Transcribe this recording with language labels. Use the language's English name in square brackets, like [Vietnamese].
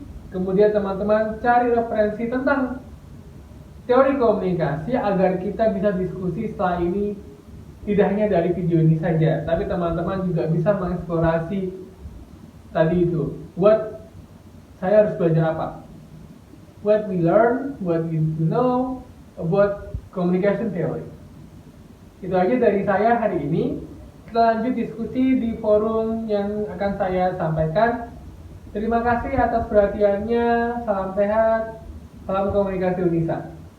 [Indonesian] Kemudian teman-teman cari referensi tentang teori komunikasi agar kita bisa diskusi setelah ini, tidak hanya dari video ini saja, tapi teman-teman juga bisa mengeksplorasi tadi itu. Saya harus belajar apa? [English] What we learn, what we know about communication theory. [Indonesian] Itu aja dari saya hari ini. Kita lanjut diskusi di forum yang akan saya sampaikan. Terima kasih atas perhatiannya. Salam sehat, salam komunikasi Unisa.